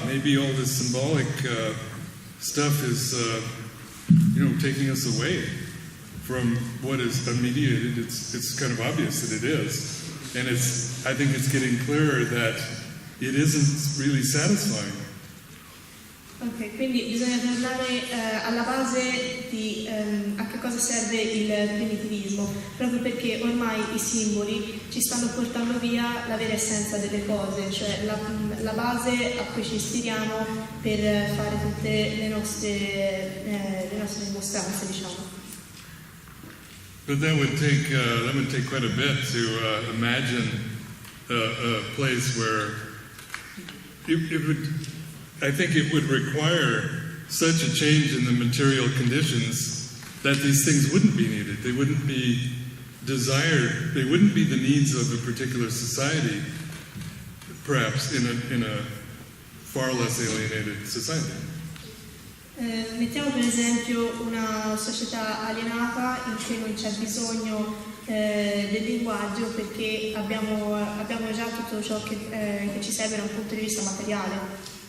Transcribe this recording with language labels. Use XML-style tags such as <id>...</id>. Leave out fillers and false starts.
<en>Maybe all this symbolic stuff is, taking us away from what is unmediated. It's kind of obvious that it is. And I think it's getting clearer that it isn't really satisfying.</en> <it>Ok, quindi bisogna tornare alla base di a che cosa serve il primitivismo, proprio perché ormai i simboli ci stanno portando via la vera essenza delle cose, cioè la base a cui ci ispiriamo per fare tutte le nostre dimostranze, diciamo.</it> <en>But that would take quite a bit to imagine a place where it would. I think it would require such a change in the material conditions that these things wouldn't be needed. They wouldn't be desired. They wouldn't be the needs of a particular society, perhaps in a far less alienated society.</en> <it>Mettiamo per esempio una società alienata in cui non c'è bisogno del linguaggio perché abbiamo già tutto ciò che ci serve da un punto di vista materiale.</it>